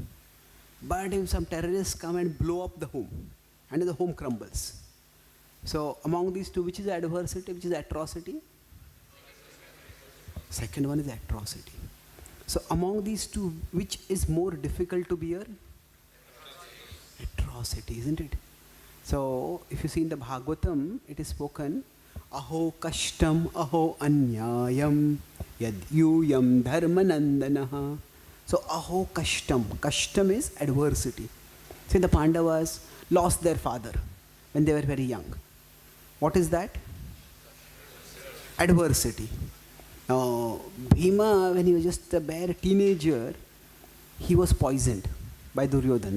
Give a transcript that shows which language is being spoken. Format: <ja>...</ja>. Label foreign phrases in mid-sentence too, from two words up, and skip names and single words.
<en>But if some terrorists come and blow up the home and the home crumbles, so among these two, which is adversity, which is atrocity? Second one is atrocity. So among these two, which is more difficult to bear? Atrocity, isn't it? So if you see in the Bhagavatam, it is spoken,</en> <sa>अहो कष्टम्, अहो अन्यायम्, यद्यूयं धर्मनन्दनाः.</sa> <en>So</en> <sa>अहो कष्टम्.</sa> <en>Kashtam is adversity. See, the Pandavas lost their father when they were very young. What is that? Adversity. Now, Bhima, when he was just a bare teenager, he was poisoned by Duryodhan.</en>